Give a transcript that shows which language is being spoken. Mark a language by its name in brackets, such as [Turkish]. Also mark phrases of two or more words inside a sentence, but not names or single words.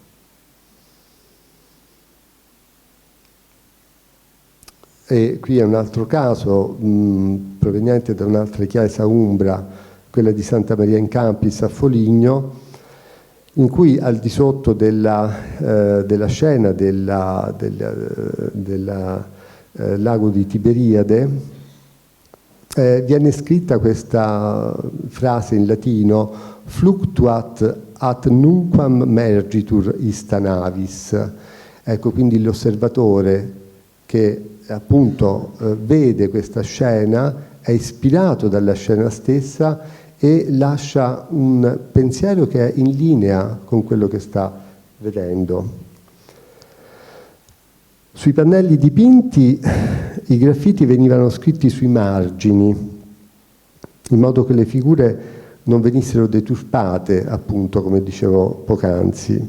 [Italian] E qui è un altro caso proveniente da un'altra chiesa umbra, quella di Santa Maria in Campis a Foligno, in cui al di sotto della scena del lago di Tiberiade viene scritta questa frase in latino: [Latin] fluctuat at nunquam mergitur ista navis. [Italian] Ecco, quindi l'osservatore che appunto vede questa scena è ispirato dalla scena stessa e lascia un pensiero che è in linea con quello che sta vedendo. Sui pannelli dipinti i graffiti venivano scritti sui margini, in modo che le figure non venissero deturpate, appunto, come dicevo poc'anzi.